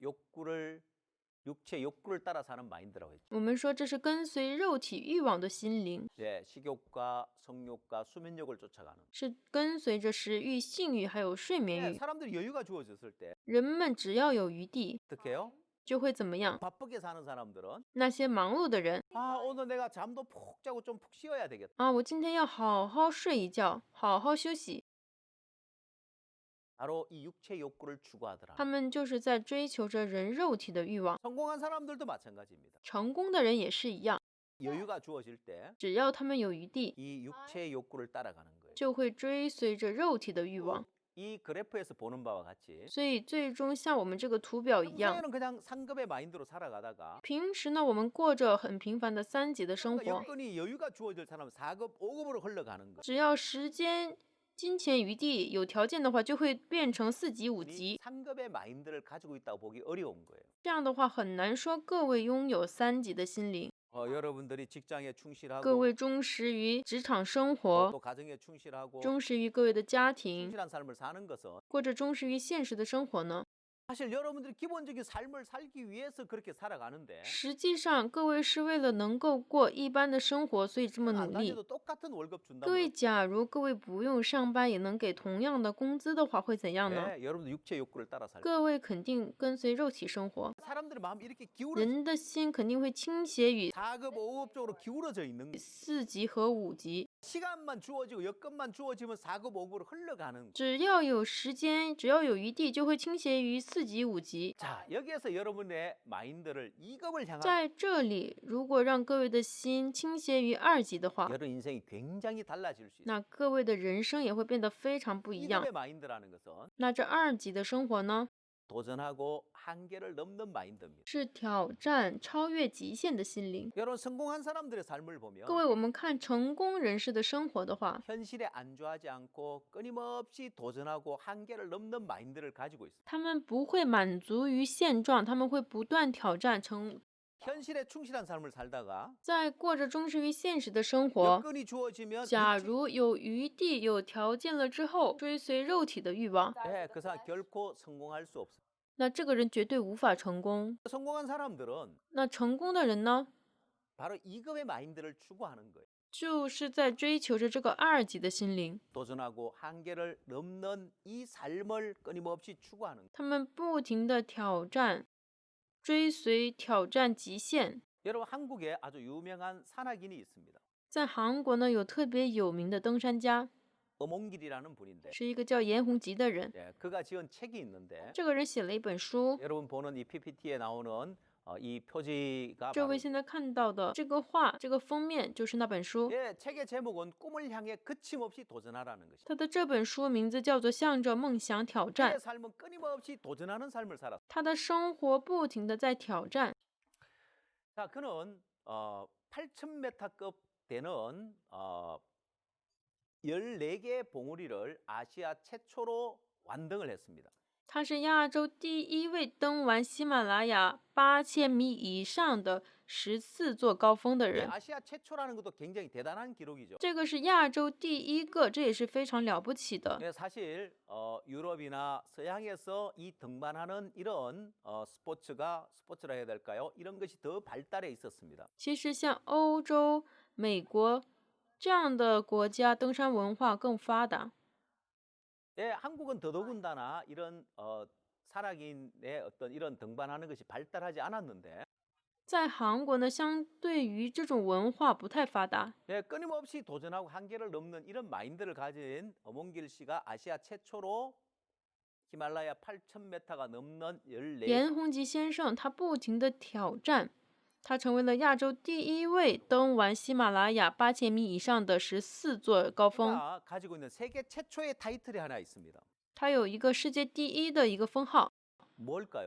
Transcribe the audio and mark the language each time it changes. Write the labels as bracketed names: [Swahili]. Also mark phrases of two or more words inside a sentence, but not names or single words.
[Korean] 육체 욕구를 따라 사는 마인드라고 했죠. [Chinese] 我们说这是跟随肉体欲望的心灵， [Korean] 예, 식욕과 성욕과 수면욕을 쫓아가는. [Chinese] 是跟随着食欲、性欲还有睡眠 [Korean] 예, [Chinese] 欲。 [Korean] 사람들이 여유가 주어졌을 때 [Chinese] 人们只要有余地， [Korean] 어떻게 해요? [Chinese] 就会怎么样？ [Korean] 바쁘게 사는 사람들은 [Chinese] 那些忙碌的人 [Korean] 아, 오늘 내가 잠도 푹 자고 좀 푹 쉬어야 되겠다. [Chinese] 啊，我今天要好好睡一觉，好好休息。 [Korean] 바로 이 육체 욕구를 추구하더라. [Chinese] 他们就是在追求着人肉体的欲望。 [Korean] 성공한 사람들도 마찬가지입니다. [Chinese] 成功的人也是一样， [Korean] 여유가 주어질 때 [Chinese] 只要他们有余地， [Korean] 이 육체의 욕구를 따라가는 거예요. [Chinese] 就会追随着肉体的欲望。 [Korean] 이 그래프에서 보는 바와 같이 [Chinese] 所以最终像我们这个图表一样， [Korean] 평소에는 그냥 상급의 마인드로 살아가다가 [Chinese] 平时呢我们过着很平凡的3级的生 [Korean] 그러니까 [Chinese] 活， [Korean] 여건이 여유가 주어질 사람은 4급, 5급으로 흘러가는 거예요. [Chinese] 只要时间、金钱余地有条件的话，就会变成4级、5 [Korean] 이 [Chinese] 级。 [Korean] 상급의 마인드를 가지고 있다고 보기 어려운 거예요. [Chinese] 这样的话很难说各位拥有3级的心灵， [Korean] 여러분들이 직장에 [Chinese] 各 [Korean] 충실하고 [Chinese] 位忠实于职场生 [Korean] 또 [Chinese] 活， [Korean] 가정에 충실하고 [Chinese] 忠实于各位的家庭， [Korean] 충실한 삶을 사는 것은 [Chinese] 过着忠实于现实的生活呢？ [Korean] 사실 여러분들이 기본적인 삶을 살기 위해서 그렇게 살아가는데 [Chinese] 实际上，各位是为了能够过一般的生活，所以这么 [Korean] 안 [Chinese] 努力。 [Korean] 다녀도 똑같은 월급 [Chinese] 各 [Korean] 준다면 [Chinese] 位，假如各位不用上班也能给同样的工资的话，会怎样呢？ [Korean] 여러분들 육체 욕구를 따라 살고 [Chinese] 各位肯定跟随肉体生活， [Korean] 사람들의 마음이 이렇게 기울어 [Chinese] 人的心肯定会倾斜于 [Korean] 4급, 5급 쪽으로 기울어져 있는 거예요. [Chinese] 4 级和5级。 [Korean] 시간만 주어지고 여건만 주어지면 4급, 5급으로 흘러가는 거예요. [Chinese] 只要有时间，只要有余地，就会倾斜于4级、5级。 [Korean] 자, 여기에서 여러분의 마인드를 2급을 향한 [Chinese] 在这里，如果让各位的心倾斜于2级的话， [Korean] 여러분 인생이 굉장히 달라질 수 있어요. [Chinese] 那各位的人生也会变得非常不一样。 [Korean] 2급의 마인드라는 것은 [Chinese] 那这2级的生活呢， [Korean] 도전하고 한계를 넘는 마인드입니다. [Chinese] 是挑战、超越极限的心灵。 [Korean] 여러분 성공한 사람들의 삶을 보면 [Chinese] 各位，我们看成功人士的生活的话， [Korean] 현실에 안주하지 않고 끊임없이 도전하고 한계를 넘는 마인드를 가지고 있어요. [Chinese] 他们不会满足于现状，他们会不断挑战成， [Korean] 현실에 충실한 삶을 살다가 [Chinese] 在过着忠实于现实的生活。 [Korean] 여건이 주어지면 [Chinese] 假如有余地、有条件了之后，追随肉体的欲望， [Korean] 그 사람 결코 성공할 수 없어요. [Chinese] 那这个人绝对无法成功。 [Korean] 성공한 사람들은 [Chinese] 那成功的人呢， [Korean] 바로 2급의 마인드를 추구하는 거예요. [Chinese] 就是在追求着这个2级的心灵， [Korean] 도전하고 한계를 넘는 이 삶을 끊임없이 추구하는 거예요. [Chinese] 他们不停的挑战、追随、挑战极限。 [Korean] 여러분 한국에 아주 유명한 산악인이 있습니다. [Chinese] 在韩国呢，有特别有名的登山家， [Korean] 엄홍길이라는 분인데 [Chinese] 是一个叫严宏吉的人。 [Korean] 그가 지은 책이 있는데 [Chinese] 这个人写了一本书， [Korean] 여러분 보는 이 PPT에 나오는 이 표지가 [Chinese] 这 [Korean] 바로 [Chinese] 位现在看到的这个画，这个封面就是那本书。 [Korean] 책의 제목은 꿈을 향해 거침없이 도전하라는 것이죠. [Chinese] 他的这本书名字叫做《向着梦想挑战》， [Korean] 그의 삶은 끊임없이 도전하는 삶을 살았어요. [Chinese] 他的生活不停的在挑战。 [Korean] 자, 그는 8,000m급 되는 14개의 봉우리를 아시아 최초로 완등을 했습니다. [Chinese] 他是亚洲第1位登完喜马拉雅8000米以上的14座高峰的人。 [Korean] 아시아 최초라는 것도 굉장히 대단한 기록이죠. [Chinese] 这个是亚洲第1个，这也是非常了不起的。 [Korean] 사실 유럽이나 서양에서 이 등반하는 이런 스포츠라 해야 될까요? 이런 것이 더 발달해 있었습니다. [Chinese] 其实像欧洲、美国这样的国家，登山文化更发达。 [Korean] 한국은 더더군다나 이런 산악인의 어떤 이런 등반하는 것이 발달하지 않았는데 [Chinese] 在韩国呢，相对于这种文化不太发达， [Korean] 끊임없이 도전하고 한계를 넘는 이런 마인드를 가진 엄홍길 씨가 아시아 최초로 히말라야 8,000m가 넘는 14 [Chinese] 严宏吉先生他不停的挑战，他成为了亚洲第1位登完喜马拉雅8000米以上的14座高峰。 [Korean] 가 가지고 있는 세계 최초의 타이틀이 하나 있습니다. [Chinese] 他有一个世界第1的一个封号， [Korean] 뭘까요?